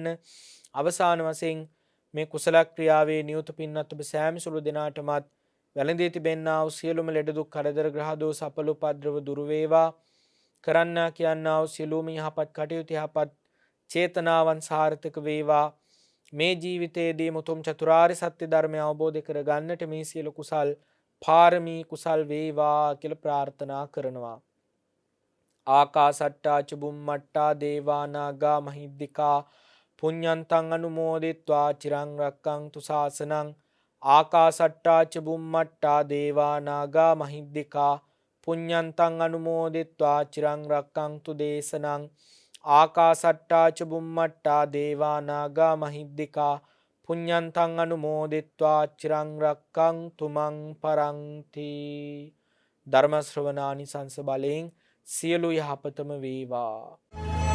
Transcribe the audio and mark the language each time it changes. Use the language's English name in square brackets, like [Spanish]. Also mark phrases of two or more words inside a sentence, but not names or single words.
[Sinhala] අවසාන වශයෙන් මේ කුසල ක්‍රියාවේ නියුත පින්වත් ඔබ සෑම සුළු දෙනාටමත් වැළඳී තිබෙන්නා වූ සියලුම ලෙඩ දුක් කරදර ග්‍රහ දෝෂ අපල උපද්‍රව දුරු වේවා. කරන්නා කියන්නා වූ සියලුම යහපත් කටයුතු යහපත් චේතනාවන් සාර්ථක වේවා. මේ ජීවිතයේදී මුතුම් චතුරාර්ය සත්‍ය ධර්මය අවබෝධ කර ගන්නට මේ සියලු කුසල් පාරමී කුසල් වේවා කියලා ප්‍රාර්ථනා කරනවා. [Pali] ආකාසට්ටා ච බුම්මට්ටා දේවා නාග මහිද්దికා පුඤ්ඤන්තං අනුමෝදිත්වා චිරං රක්ඛන්තු ශාසනං ආකාසට්ටා ච බුම්මට්ටා දේවා නාග මහිද්దికා පුඤ්ඤන්තං අනුමෝදිත්වා චිරං රක්ඛන්තු දේශනං ආකාසට්ටා ච බුම්මට්ටා දේවා නාග මහිද්దికා පුඤ්ඤන්තං අනුමෝදිත්වා චිරං රක්ඛන්තු මං පරන්ති. [Sinhala] ධර්ම ශ්‍රවණානිසංස බලයෙන් සියලු යහපතම වේවා.